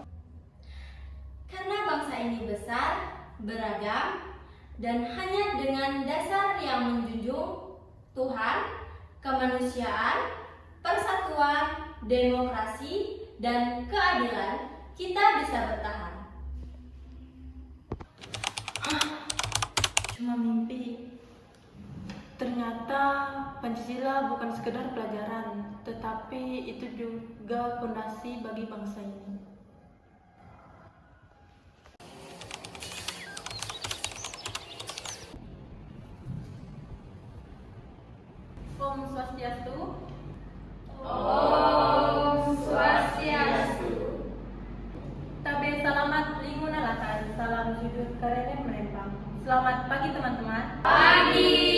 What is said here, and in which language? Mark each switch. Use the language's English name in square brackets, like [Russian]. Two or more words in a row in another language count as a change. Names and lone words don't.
[Indonesian] Karena bangsa ini besar, beragam, dan hanya dengan dasar yang menjunjung Tuhan, kemanusiaan, persatuan, demokrasi, dan keadilan, kita bisa bertahan. Cuma mimpi. Ternyata Pancasila bukan sekedar pelajaran, tetapi itu juga fondasi bagi bangsa ini. [Balinese] Om Swastiastu. Om Swastiastu. Tabe salamat lingunalatan, salam sujud karenen menempang. [Indonesian] Selamat pagi teman-teman. Pagi.